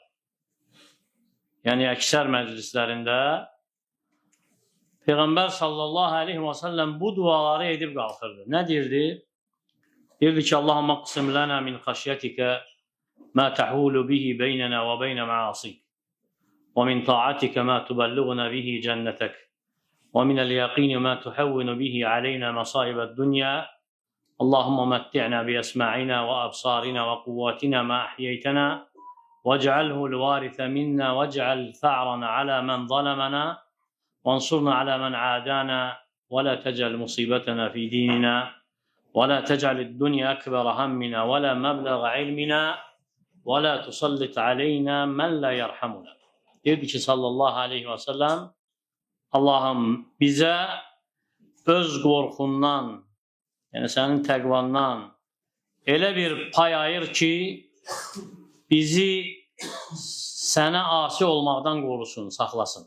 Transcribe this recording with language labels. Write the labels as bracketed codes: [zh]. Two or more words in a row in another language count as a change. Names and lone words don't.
[az] Yəni əksər məclislərində Peyğəmbər [ar] صلى الله عليه وسلم [az] bu duaları edib qalxırdı. Nə deyirdi? Deyirdi ki, [ar] اللهم اقسم لنا من خشيتك ما تحول به بيننا وبين معاصيك. ومن طاعتك ما تبلغنا به جنتك ومن اليقين ما تحون به علينا مصائب الدنيا اللهم متعنا بأسماعنا وأبصارنا وقواتنا ما أحييتنا واجعله الوارث منا واجعل ثأرنا على من ظلمنا وانصرنا على من عادانا ولا تجعل مصيبتنا في ديننا ولا تجعل الدنيا أكبر همنا ولا مبلغ علمنا ولا تسلط علينا من لا يرحمنا. [az] Deyirdi ki [ar] صلى الله عليه وسلم, [az] Allahım bizə öz qorxundan, yəni sənin təqvandan elə bir pay ayır ki, bizi sənə asi olmaqdan qorusun, saxlasın.